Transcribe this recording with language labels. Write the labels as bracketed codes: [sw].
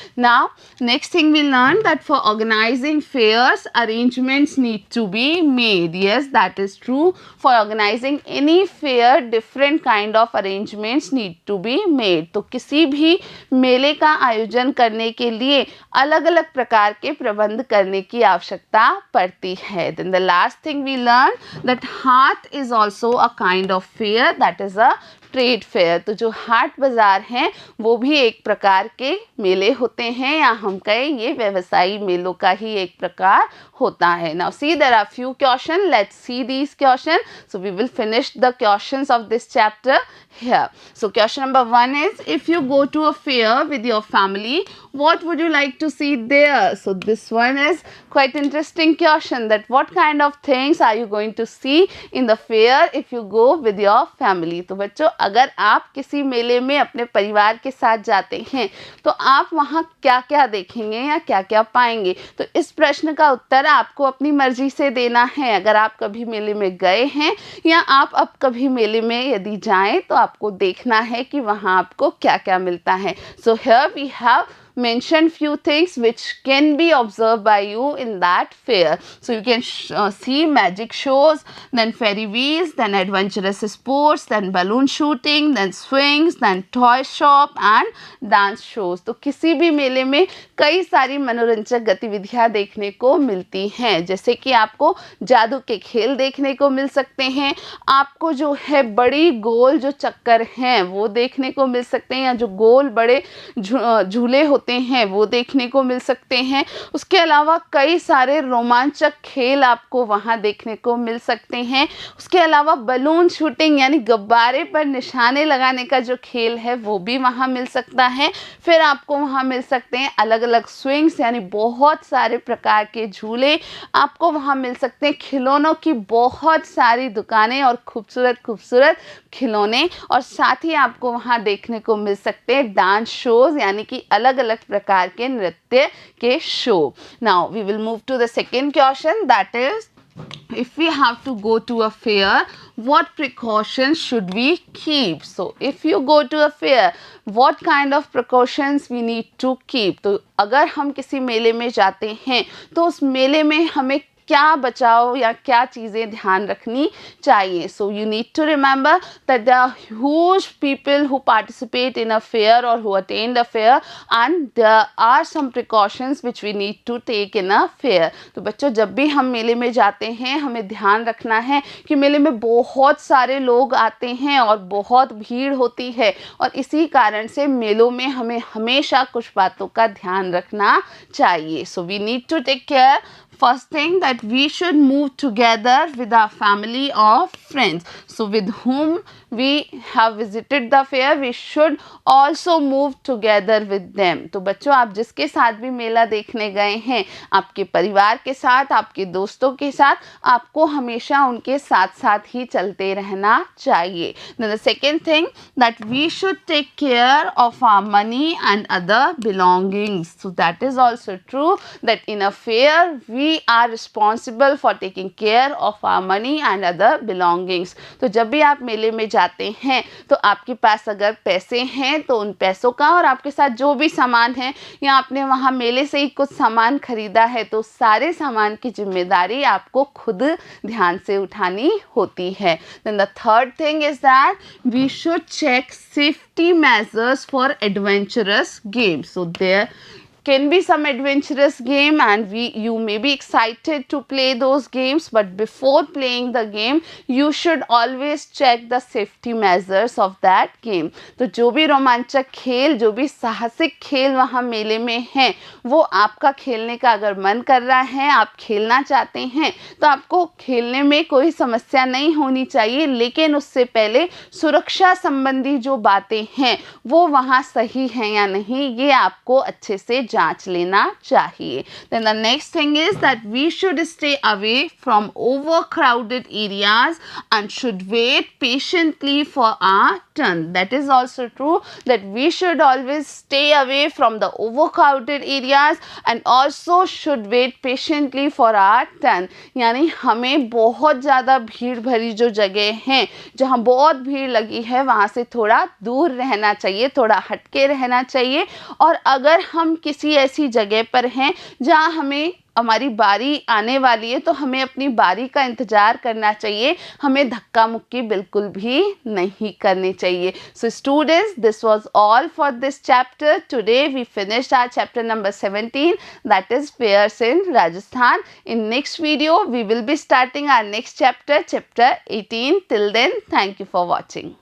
[en] Now next thing we learn that for organizing fairs arrangements need to be made. Yes, that is true. For organizing any fair different kind of arrangements need to be made. [hi] तो किसी भी मेले का आयोजन करने के लिए अलग अलग प्रकार के प्रबंध करने की आवश्यकता पड़ती है. [en] Then the last thing we learn that haat is also a kind of fair, that is a trade fair. [hi] तो जो हाट बाज़ार हैं वो भी एक प्रकार के मेले होते हैं या हम कहें ये व्यवसायी मेलों का ही एक प्रकार होता है. [en] Now see there are few questions. Let's see these questions. So we will finish the questions of this chapter here. So question number 1 is, if you go to a fair with your family, what would you like to see there? So this one is quite interesting question, that what kind of things are you going to see in the fair if you go with your family. [hi] तो बच्चों अगर आप किसी मेले में अपने परिवार के साथ जाते हैं तो आप वहाँ क्या क्या देखेंगे या क्या क्या पाएंगे. तो इस प्रश्न का उत्तर आपको अपनी मर्जी से देना है. अगर आप कभी मेले में गए हैं या आप अब कभी मेले में यदि जाएं तो आपको देखना है कि वहाँ आपको क्या क्या मिलता है. [en] So here we have mention few things which can be observed by you in that fair. So you can see magic shows, then ferry wheels, then adventurous sports, then balloon shooting, then swings, then toy shop and dance shows. [hi] तो किसी भी मेले में कई सारी मनोरंजक गतिविधियां देखने को मिलती हैं, जैसे कि आपको जादू के खेल देखने को मिल सकते हैं, आपको जो है बड़ी गोल जो चक्कर हैं वो देखने को मिल सकते हैं, या जो गोल बड़े झूले होते हैं वो देखने को मिल सकते हैं. उसके अलावा कई सारे रोमांचक खेल आपको वहां देखने को मिल सकते हैं. उसके अलावा बलून शूटिंग यानी गुब्बारे पर निशाने लगाने का जो खेल है वो भी वहां मिल सकता है. फिर आपको वहां मिल सकते हैं अलग अलग स्विंग्स यानी बहुत सारे प्रकार के झूले, आपको वहां मिल सकते हैं खिलौनों की बहुत सारी दुकानें और खूबसूरत खूबसूरत खिलौने, और साथ ही आपको वहां देखने को मिल सकते हैं डांस शोज यानी कि अलग अलग प्रकार के नृत्य के show. [en] Now we will move to the second question, that is if we have to go to a fair, what precautions should we keep? So if you go to a fair, what kind of precautions we need to keep? [hi] तो अगर हम किसी मेले में जाते हैं तो उस मेले में हमें क्या बचाव या क्या चीज़ें ध्यान रखनी चाहिए. [en] So you need to remember that there are huge people who participate in a fair or who attend a fair and there are some precautions which we need to take in a fair. [hi] तो बच्चों जब भी हम मेले में जाते हैं हमें ध्यान रखना है कि मेले में बहुत सारे लोग आते हैं और बहुत भीड़ होती है, और इसी कारण से मेलों में हमें हमेशा कुछ बातों का ध्यान रखना चाहिए. [en] So we need to take care. First thing, that we should move together with our family or friends. So with whom we have visited the fair, we should also move together with them. तो बच्चों आप जिसके साथ भी मेला देखने गए हैं, आपके परिवार के साथ, आपके दोस्तों के साथ, आपको हमेशा उनके साथ साथ ही चलते रहना चाहिए. Then the second thing, that we should take care of our money and other belongings. So that is also true that in a fair we are responsible for taking care of our money and other belongings. Belongings. [hi] तो जब भी आप मेले में जाते हैं तो आपके पास अगर पैसे हैं तो उन पैसों का और आपके साथ जो भी सामान है या आपने वहाँ मेले से ही कुछ सामान खरीदा है तो सारे सामान की जिम्मेदारी आपको खुद ध्यान से उठानी होती है। [en] Then the third thing is that we should check safety measures for adventurous games. So there can be some adventurous game and you may be excited to play those games, but before playing the game you should always check the safety measures of that game. [hi] तो जो भी रोमांचक खेल, जो भी साहसिक खेल वहाँ मेले में हैं, वो आपका खेलने का अगर मन कर रहा है, आप खेलना चाहते हैं तो आपको खेलने में कोई समस्या नहीं होनी चाहिए, लेकिन उससे पहले सुरक्षा संबंधी जो बातें हैं वो वहाँ सही हैं या नहीं ये आपको अच्छे से जांच लेना चाहिए. [en] Then the next thing is that we should stay away from overcrowded areas and should wait patiently for our turn. That is also true that we should always stay away from the overcrowded areas and also should wait patiently for our turn. [hi] यानी हमें बहुत ज़्यादा भीड़ भरी जो जगह हैं जहाँ बहुत भीड़ लगी है वहाँ से थोड़ा दूर रहना चाहिए, थोड़ा हटके रहना चाहिए. और अगर हम किसी ऐसी जगह पर हैं जहाँ हमारी बारी आने वाली है तो हमें अपनी बारी का इंतज़ार करना चाहिए, हमें धक्का मुक्की बिल्कुल भी नहीं करनी चाहिए. [en] So students, this was all for this chapter. Today we finished our chapter number 17, that is fairs in Rajasthan. In next video we will be starting our next chapter, chapter 18. Till then, thank you for watching.